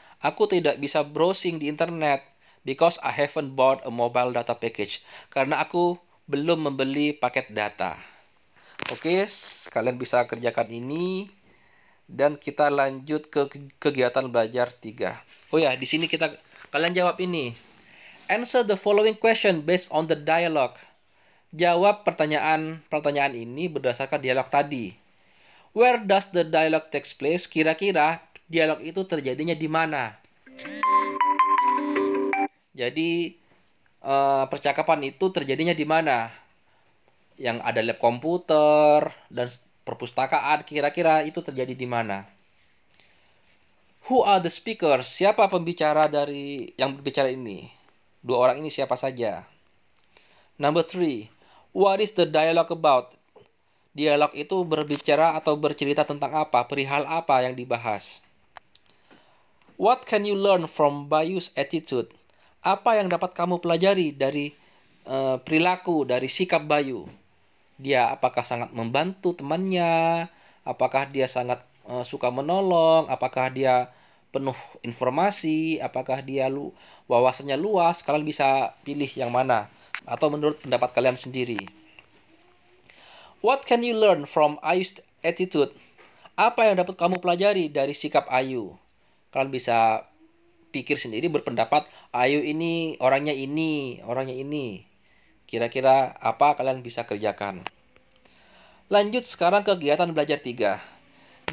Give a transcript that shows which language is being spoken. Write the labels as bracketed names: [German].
[Indonesian] Aku tidak bisa browsing di internet [English] because I haven't bought a mobile data package. [Indonesian] Karena aku belum membeli paket data. Oke, kalian bisa kerjakan ini dan kita lanjut ke kegiatan belajar 3. Oh ya, di sini kalian jawab ini. [English] Answer the following question based on the dialogue. [Indonesian] Jawab pertanyaan ini berdasarkan dialog tadi. [English] Where does the dialogue takes place? [Indonesian] Kira-kira dialog itu terjadinya di mana? Jadi percakapan itu terjadinya di mana? Yang ada lab komputer dan perpustakaan, kira-kira itu terjadi di mana? [English] Who are the speakers? [Indonesian] Siapa pembicara dari yang berbicara ini? Dua orang ini siapa saja? [English] Number three, what is the dialogue about? [Indonesian] Dialog itu berbicara atau bercerita tentang apa? Perihal apa yang dibahas? [English] What can you learn from Bayu's attitude? [Indonesian] Apa yang dapat kamu pelajari dari perilaku, dari sikap Bayu? Dia apakah sangat membantu temannya? Apakah dia sangat suka menolong? Apakah dia penuh informasi? Apakah dia wawasannya luas? Kalian bisa pilih yang mana? Atau menurut pendapat kalian sendiri. [English] What can you learn from Ayu's attitude? [Indonesian] Apa yang dapat kamu pelajari dari sikap Ayu? Kalian bisa pikir sendiri, berpendapat, Ayu ini, orangnya ini, orangnya ini. Kira-kira apa kalian bisa kerjakan? Lanjut sekarang kegiatan belajar 3.